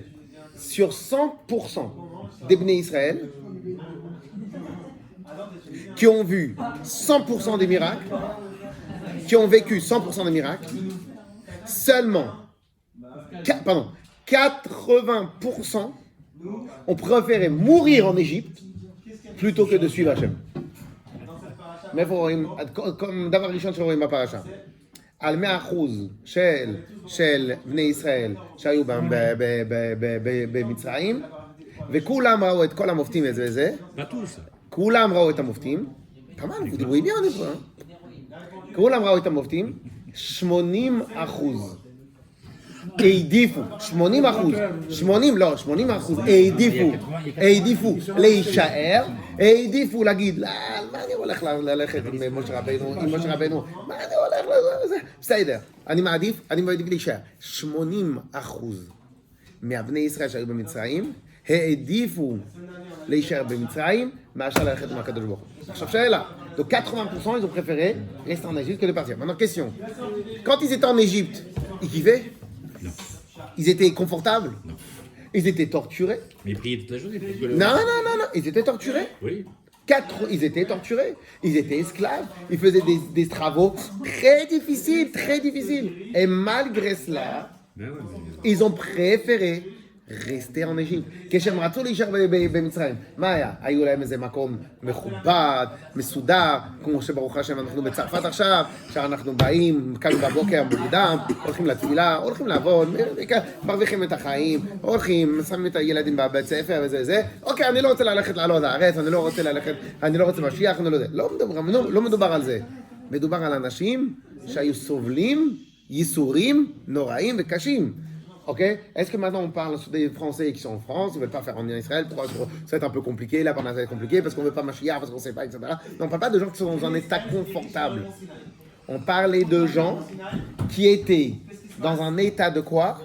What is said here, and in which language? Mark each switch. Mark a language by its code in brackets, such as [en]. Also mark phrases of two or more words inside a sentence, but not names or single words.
[fr] Sur 100% des Bnei Israël, qui ont vu 100% des miracles, qui ont vécu 100% des miracles, seulement 80% ont préféré mourir en Égypte plutôt que de suivre Hachem. [he] מאיפה רואים, דבר ראשון שרואים בפרשה, על 100% של בני ישראל שהיו במצרים, וכולם ראו את כל המופתים וזה, [fr] Pas tous. [he] כולם ראו את המופתים, כמובן, [fr] vous débrouillez bien des fois, [he] כולם ראו את המופתים, 80% העדיפו, 80% העדיפו להישאר, העדיפו להגיד, מה אני הולך ללכת עם משה רבנו, מה אני הולך לזה, בסדר, אני מעדיף להישאר. 80% מהבני ישראל שהיו במצרים, העדיפו להישאר במצרים, מאשר ללכת עם הקדוש ברוך הוא. עכשיו שאלה, [fr] donc 80% ils ont préféré rester en Égypte que de partir. Maintenant question, quand ils étaient en Égypte, ils kiffaient? Non. Ils étaient confortables? Non. Ils étaient torturés? Mais ils priaient toute la journée. Pour que Non, ils étaient torturés. Oui. Ils étaient torturés, ils étaient esclaves, ils faisaient des travaux très difficiles. Et malgré cela, ils ont préféré rester en Égypte. [he] כשהם רצו להישאר במצרים, מה היה? היו להם איזה מקום מכובד, מסודר, כמו שברוך השם אנחנו בצרפת עכשיו, שאנחנו באים, קמים בבוקר מוקדם, הולכים לתפילה, הולכים לעבוד, מרוויחים את החיים, הולכים, שמים את הילדים בבית ספר וזה, אוקיי, אני לא רוצה ללכת לעלות לארץ, אני לא רוצה משיח, לא מדובר על זה. מדובר על אנשים שהיו סובלים ייסורים נוראים וקשים. Ok? [fr] Est-ce que maintenant on parle des Français qui sont en France, ils ne veulent pas faire en Israël, ça va être un peu compliqué, là, pendant ça va être compliqué, parce qu'on ne veut pas Mashiach, parce qu'on ne sait pas, etc. Non, on ne parle pas de gens qui sont dans un état confortable. On parlait de gens qui étaient dans un état de quoi?